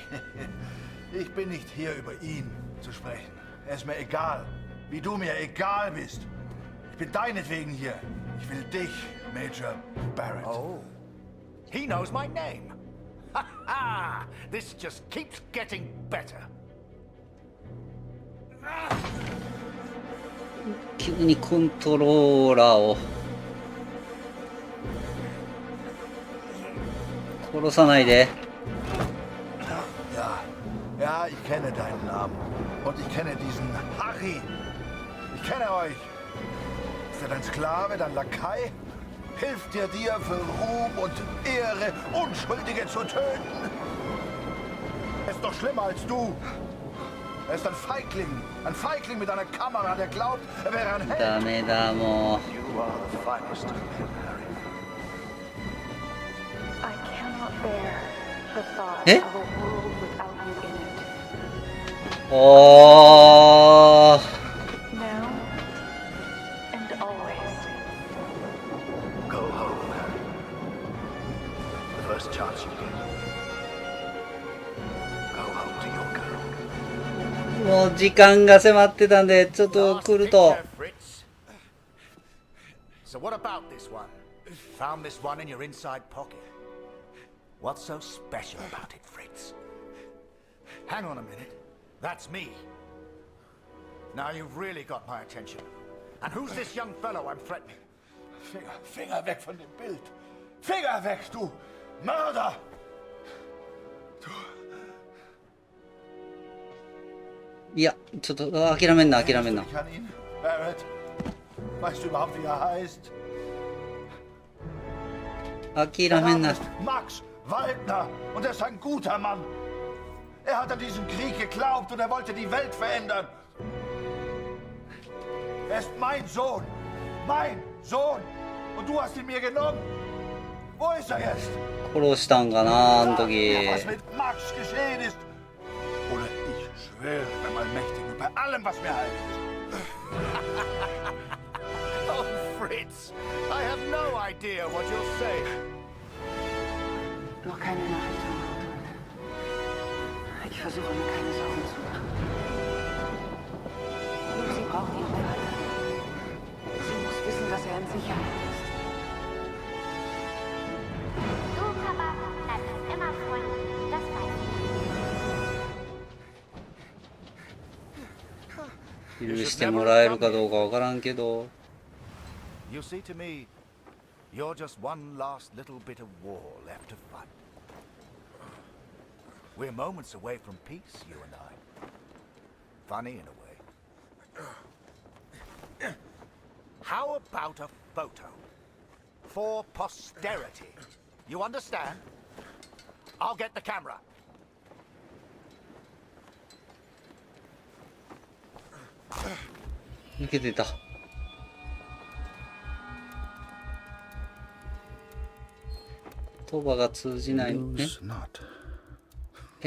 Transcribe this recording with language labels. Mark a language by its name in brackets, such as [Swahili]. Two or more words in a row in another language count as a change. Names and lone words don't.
[German] Ich bin nicht hier, über ihn zu sprechen. Er ist mir egal, wie du mir egal bist. Ich bin deinetwegen hier. Ich will dich, Major Barrett. [English] Oh, he knows my name. Ha ha! This just keeps getting better. [Japanese] 急にコントローラーを殺さないで。 [German] Ja, ich kenne deinen Namen. Und ich kenne diesen Harry. Ich kenne euch. Ist er dein Sklave, dein Lakai? Hilft dir für Ruhm und Ehre, Unschuldige zu töten? Er ist doch schlimmer als du. Er ist ein Feigling mit einer Kamera, der glaubt, er wäre ein Held. [Japanese] ダメだもう。 [English] You are the finest of men, Harry. I cannot bear the thought Eh? of a world without you in it. おー。 Now and always. Go home, Harry. The first chance you get. Go home to your girl. [Japanese] もう時間が迫ってたんで、ちょっと来ると。 [English] Fritz. So what about this one? Found this one in your inside pocket. What's so special about it, Fritz? Hang on a minute. That's me. Now you've really got my attention. And who's this young fellow I'm threatening? [German] Finger weg von dem Bild. Finger weg, du Mörder! [Japanese] いや、ちょっと諦めんな、諦めんな。 [German] Ich kann ihn, Barrett. Weißt du überhaupt, wie er heißt? [Japanese] 諦 [German] Der [Japanese] めん [German] Name [Japanese] な。 [German] ist Max Waldner und er ist ein guter Mann. Er hat an diesen Krieg geglaubt und er wollte die Welt verändern. Er ist mein Sohn. Mein Sohn. Und du hast ihn mir genommen. Wo ist er jetzt? [Japanese] 殺したんかな、あの [German] Sag [Japanese] 時。 [German] mir, was mit Max geschehen ist. Oder ich schwöre beim Allmächtigen, bei allem, was mir heilig ist. [English] Oh, Fritz, I have no idea what you're saying. [German] Noch keine Nachricht von Anton. Ich versuche mir keine Sorgen zu machen. Sie braucht ihren Vater. Sie muss wissen, dass er in Sicherheit ist. Du, Papa, bleibst immer freundlich, das weiß ich. [Japanese] 許してもらえるかどうかわからんけど。 [English] You see, to me, you're just one last little bit of war left to fight. We're moments away from peace, you and I. Funny in a way. How about a photo? For posterity. You understand? I'll get the camera. [Japanese] 抜けてた。言葉が通じない。え [English] Lose not. え